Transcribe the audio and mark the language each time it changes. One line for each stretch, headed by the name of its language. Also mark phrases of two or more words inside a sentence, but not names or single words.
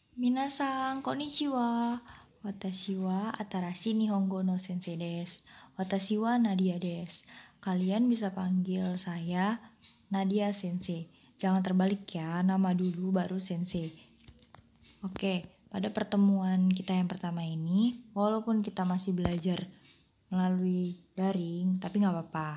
Japanese: みなさん、こんにちは。私は新しい日本語の先生です. 私はナディアです.
Indonesian: Kalian bisa panggil saya Nadia Sensei. Jangan terbalik ya, nama dulu baru Sensei. Oke, pada pertemuan kita yang pertama ini, walaupun kita masih belajar melalui daring, tapi nggak apa-apa.